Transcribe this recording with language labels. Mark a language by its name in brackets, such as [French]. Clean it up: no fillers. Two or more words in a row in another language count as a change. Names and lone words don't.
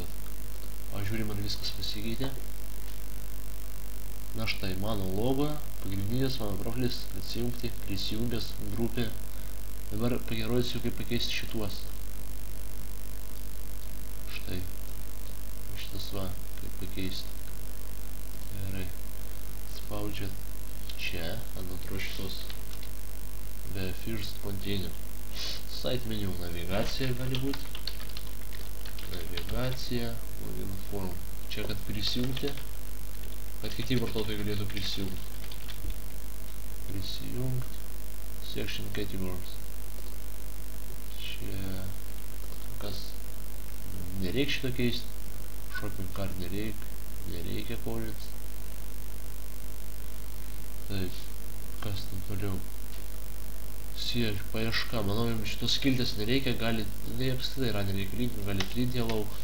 [Lithuanian] Pažiūrim, ar viskas pasikeitė. Na štai, mano logo, pagrindinis mano profilis, atsijungti, prisijungęs, grupė. Dabar parodysiu, kaip pakeisti šituos. Štai. Šitas va, kaip pakeisti. Gerai. Spaudžiat čia, ant antros šitos. [English] The first container. Site menu, [Lithuanian] navigacija gali būti. [English] Navigacija, login form. [Lithuanian] Čia, kad prisijungti. Kad kiti vartotojai galėtų prisijungti. Prisijungti. [English] Section categories. [Lithuanian] Čia kas nereik šito keisti. [English] Shopping cart [Lithuanian] nereikia paužyti. Taip, kas ten toliau? Siek, paieška, manau, jums šitos skiltės nereikia, ne apskritai yra nereikalinga, gali trinti ją lauk.